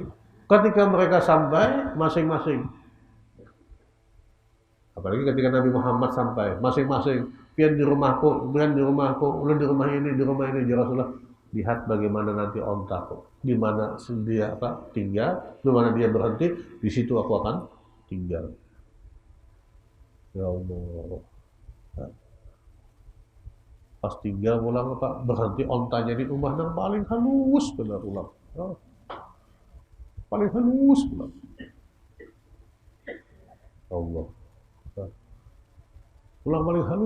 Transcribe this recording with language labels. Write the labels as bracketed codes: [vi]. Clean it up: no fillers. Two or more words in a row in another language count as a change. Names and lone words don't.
[bjn] Ketika mereka sampai masing-masing, apalagi ketika Nabi Muhammad sampai, masing-masing, pian di rumahku, ulun di rumah ini, [ar] يا رسول الله. [id] Lihat bagaimana nanti ontaku, di mana dia tinggal, di mana dia berhenti, di situ aku akan tinggal. Ya Allah. [bjn] Pas tinggal pulang berhenti ontanya di rumah yang paling halus benar pulang. Paling halus pulang. Allah. Pulang paling halus.